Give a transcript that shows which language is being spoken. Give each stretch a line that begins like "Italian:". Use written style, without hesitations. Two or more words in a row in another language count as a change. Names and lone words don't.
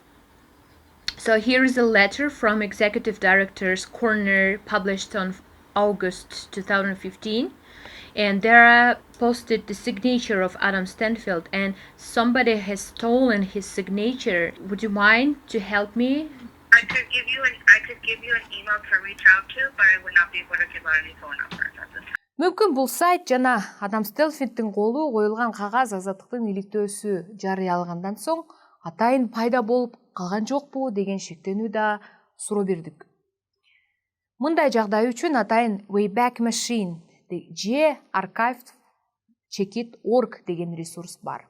English: So here is a letter from Executive Director's Corner published on August 2015, and there posted the signature of Adam Stanfield, and somebody has stolen his signature. Would you mind to help me? I could give you an email to reach out to, but I would not be able to give out any phone numbers at this time.
Kyrgyz: Мүмкүн бул сайт жана Адам Стелфиндтин колу коюлган кагаз азаттыктын иликтөөсү жарыялангандан соң атайын пайда болуп калган жокпу деген шектенүү да суроо бердик. Мындай жагдай үчүн атайын Wayback Machine же archive.checkit.org деген ресурс бар.